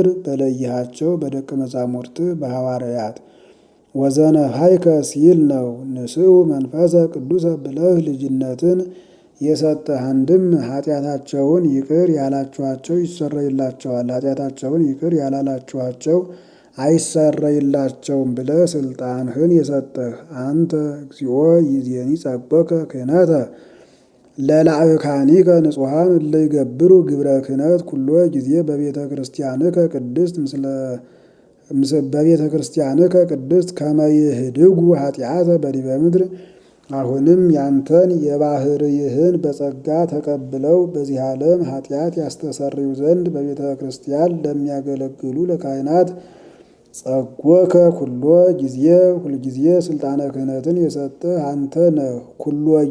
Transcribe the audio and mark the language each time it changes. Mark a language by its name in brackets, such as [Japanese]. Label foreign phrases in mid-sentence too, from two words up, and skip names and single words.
[Amharic] በለይሃቸው በደቀ መዛሙርት በሐዋርያት ወዘነፋይከ ሲል ነው። [Geez] ንስኡ መንፈሰ ቅዱሰ [Amharic] ብለህ ልጅነትን የሰጠህ አንድም ኃጢአታቸውን ይቅር ያላችኋቸው ይሰረይላቸዋል፣ ኃጢአታቸውን ይቅር ያላላችኋቸው አይሰረይላቸውም ብለህ ስልጣንህን የሰጠህ አንተ [Geez] እግዚኦ ይእዜኒ ጸበከ ክህነተ ለላእካኒከ ንጹሐን እለ ይገብሩ ግብረ ክህነት ኩሎ ጊዜ [Amharic] በቤተ [Geez] ክርስቲያንከ ቅድስት ከመ ይህድጉ ኃጢአተ በዲበ ምድር። [Amharic] አሁንም ያንተን የባህርይህን በጸጋ ተቀብለው በዚህ ዓለም ኃጢአት ያስተሰርዩ ዘንድ በቤተ ክርስቲያን ለሚያገለግሉ ለካህናት [Geez] ጸጎከ ኩሎ ጊዜ [Amharic] ሁልጊዜ ስልጣነ ክህነትን የሰጠህ አንተ ነህ። ኩሎ